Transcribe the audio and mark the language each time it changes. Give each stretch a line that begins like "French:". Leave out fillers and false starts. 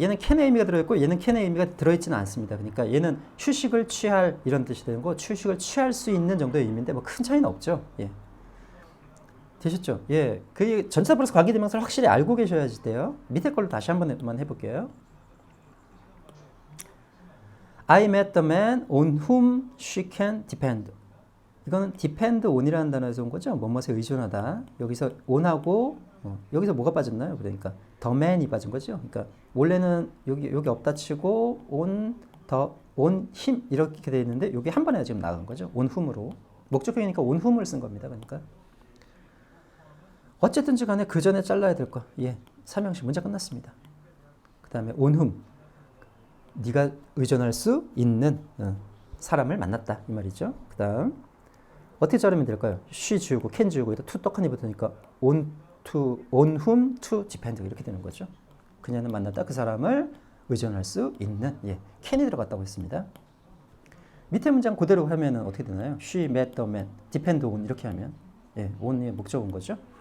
Korean: 얘는 캔의 의미가 들어있고 얘는 캔의 의미가 들어있지는 않습니다. 그러니까 얘는 휴식을 취할 이런 뜻이 되는 거, 휴식을 취할 수 있는 정도의 의미인데 뭐 큰 차이는 없죠. 예. 되셨죠? 예. 그 전치사 플러스 관계대명사를 확실히 알고 계셔야지 돼요. 밑에 걸로 다시 한번 해볼게요.
English: I met the man on whom she can depend.
Korean: 이거는 depend on이라는 단어에서 온 거죠. 뭐뭐에 의존하다. 여기서 on하고 여기서 뭐가 빠졌나요? 그러니까 the man이 빠진 거죠. 그러니까 원래는 여기 없다 치고 on him 이렇게 돼 있는데 여기 한 번에 지금 나간 거죠.
English: on whom
Korean: 으로. 목적형이니까 on whom을 쓴 겁니다. 그러니까 어쨌든지 간에 그 전에 잘라야 될 거. 예. 삼형식 문제 끝났습니다. 그 다음에 on whom. 네가 의존할 수 있는 사람을 만났다. 이 말이죠. 그 다음 어떻게 자르면 될까요? she 지우고 can 지우고 to 떡하니 붙으니까
English: on whom to depend
Korean: 이렇게 되는 거죠. 그녀는 만났다. 그 사람을 의존할 수 있는 can이 들어갔다고 했습니다. 밑에 문장 그대로 하면은 어떻게 되나요?
English: she met the man, depend on
Korean: 이렇게 하면 on의 목적은 거죠.